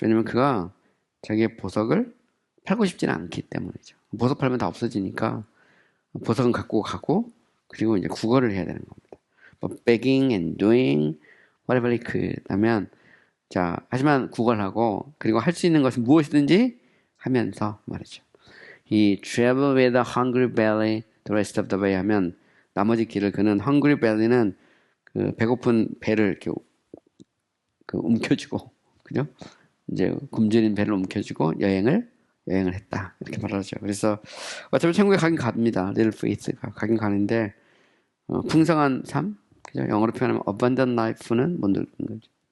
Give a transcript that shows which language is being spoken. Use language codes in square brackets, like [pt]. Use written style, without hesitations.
[ko] 왜냐면 그가 자기의 보석을 팔고 싶지는 않기 때문이죠. 보석 팔면 다 없어지니까 보석은 갖고 가고 그리고 이제 구걸을 해야 되는 겁니다. [en] But begging and doing whatever he could [ko] 하면 하지만 구걸하고 그리고 할 수 있는 것은 무엇이든지 하면서 말이죠. [en] He traveled with a hungry belly the rest of the way [ko] 하면 나머지 길을 그는 hungry belly는 그 배고픈 배를 이렇게 움켜쥐고 그죠? 이제 굶주린 배를 움켜쥐고 여행을 했다 이렇게 말하죠. 그래서 어차피 천국에 가긴 갑니다. Little faith가 가긴 가는데 풍성한 삶, 그죠? 영어로 표현하면 abundant life는 못 누리는 거죠.